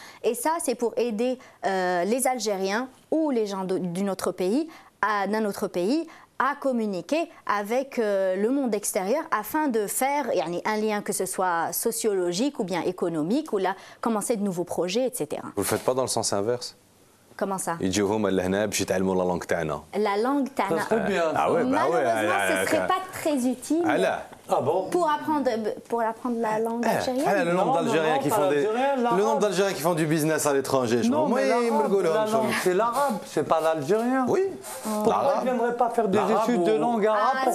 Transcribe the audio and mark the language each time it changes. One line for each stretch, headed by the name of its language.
French: Et ça, c'est pour aider les Algériens ou les gens d'un autre pays à communiquer avec le monde extérieur afin de faire un lien que ce soit sociologique ou bien économique ou là, commencer de nouveaux projets, etc. Vous ne le faites pas dans le sens inverse? Comment ça?
Arabic: يجيوهم لهنا باش يتعلموا
French: la langue
Arabic: تاعنا.
French: La langue
Arabic: تاعنا.
French: Malheureusement, ce serait pas très utile. Ah bon? Pour apprendre la langue algérienne. Le nombre d'Algériens qui font du business à l'étranger. Non, mais la langue, c'est l'arabe, c'est pas l'algérien. Oui. Pourquoi ils ne viendraient pas faire des études de langue arabe pour